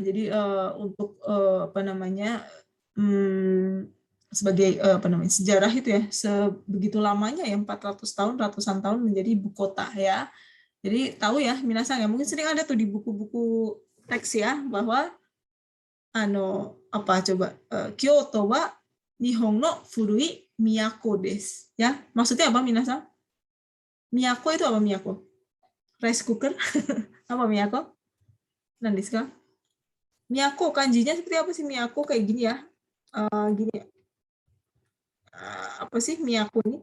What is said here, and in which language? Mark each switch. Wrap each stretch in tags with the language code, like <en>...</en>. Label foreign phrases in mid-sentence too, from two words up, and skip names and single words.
<id>Jadi untuk sebagai sejarah itu ya, sebegitu lamanya ya, 400 tahun, ratusan tahun menjadi ibu kota ya. Jadi tahu ya, minasan ya, mungkin sering ada tuh di buku-buku teks ya, bahwa</id> <ja>京都は日本の古い都です.</ja> <id>Ya, maksudnya apa minasan? Miyako itu apa miyako?</id> <en>Rice cooker?</en> <id>Apa miyako? Nanti sekarang. Miyako kanjinya seperti apa sih miyako, kayak gini ya? Gini ya. Apa sih miyako ini?</id>